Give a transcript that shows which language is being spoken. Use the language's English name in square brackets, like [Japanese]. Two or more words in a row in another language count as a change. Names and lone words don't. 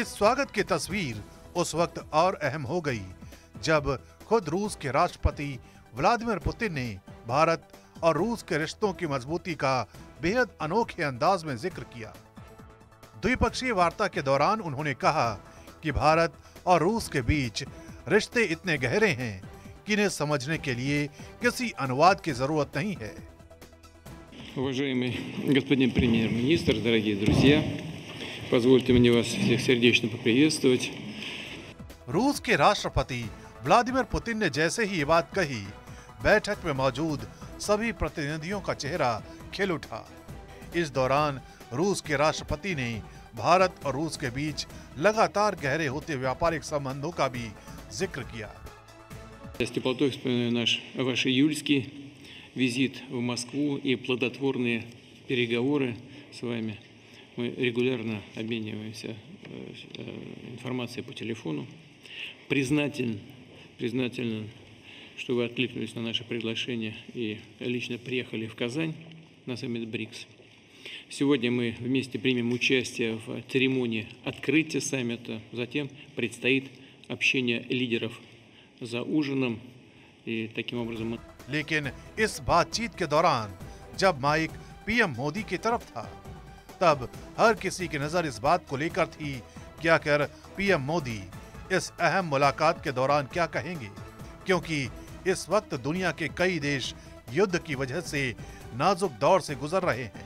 [Hindi] इस स्वागत की तस्वीर उस वक्त और अहम हो गई जब खुद रूस के राष्ट्रपति व्लादिमीर पुतिन ने भारत और रूस के रिश्तों की मजबूती का बेहद अनोखे अंदाज में जिक्र किया। द्विपक्षीय वार्ता के दौरान उन्होंने कहा कि भारत और रूस के बीच रिश्ते इतने गहरे हैं कि इन्हें समझने के लिए किसी अनुवाद की जरूरत नहीं है। [Russian] Уважаемый господин премьер-министр, дорогие друзья, позвольте мне вас всех сердечно поприветствовать. [Hindi] रूस के राष्ट्रपति व्लादिमीर पुतिन ने जैसे ही ये बात कही, बैठक में मौजूद सभी प्रतिनिधियों का चेहरा खिल उठा। इस दौरान रूस के राष्ट्रपति ने भारत और रूस के बीच लगातार गहरे होते व्यापारिक संबंधों का भी जिक्र किया। [Russian] С теплотой вспоминаю ваш июльский визит в Москву и плодотворные переговоры с вами. Мы регулярно обмениваемся информацией по телефону. Признателен, что вы откликнулись на наше приглашение и лично приехали в Казань на саммит БРИКС. Сегодня мы вместе примем участие в церемонии открытия саммита, затем предстоит общение лидеров за ужином и таким образом... [Hindi] लेकिन इस बातचीत के दौरान जब माइक पीएम मोदी की तरफ था, तब हर किसी की नजर इस बात को लेकर थी कि आखिर पीएम मोदी इस अहम मुलाकात के दौरान क्या कहेंगे, क्योंकि इस वक्त दुनिया के कई देश युद्ध की वजह से नाजुक दौर से गुजर रहे हैं।